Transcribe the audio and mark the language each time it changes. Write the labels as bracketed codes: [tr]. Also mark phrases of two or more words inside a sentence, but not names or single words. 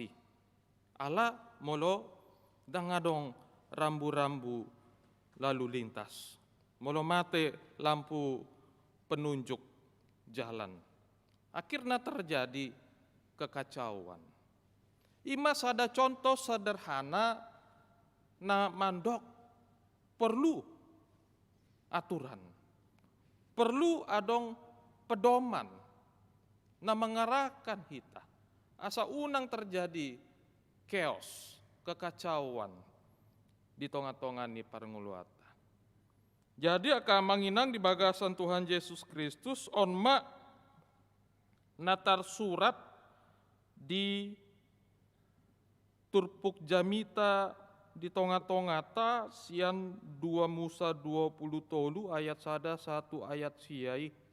[bbc] Ala molo dangadong [id] rambu-rambu lalu lintas. [bbc] Molo mate [id] lampu penunjuk jalan. Akhirnya terjadi kekacauan. Imas ada contoh sederhana [bbc] na mandok [id] perlu aturan. Perlu adong pedoman na mengarahkan kita. [bbc] Asa unang [id] terjadi chaos, kekacauan di tengah-tengah [bbc] ni parnguluata. Jadi akan manginang di bagasan Tuhan Yesus Kristus onma natar surat di Turpuk Jamita di tengah-tengah ta sian 2 Musa 20 tolu ayat 1 ayat siai.